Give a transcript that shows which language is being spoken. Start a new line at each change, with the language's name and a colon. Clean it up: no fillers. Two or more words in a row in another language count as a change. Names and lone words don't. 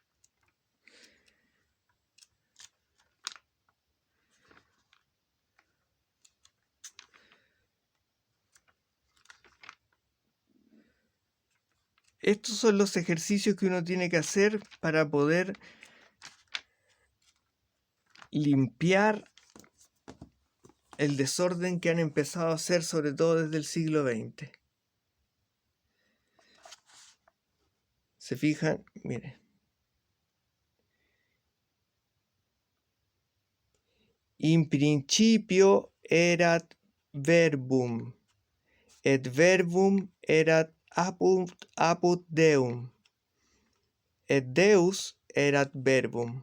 Spanish: Estos son los ejercicios que uno tiene que hacer para poder limpiar el desorden que han empezado a hacer, sobre todo desde el siglo XX. ¿Se fijan? Miren.
Latin: In principio erat verbum, et verbum erat apud Deum, et Deus erat verbum.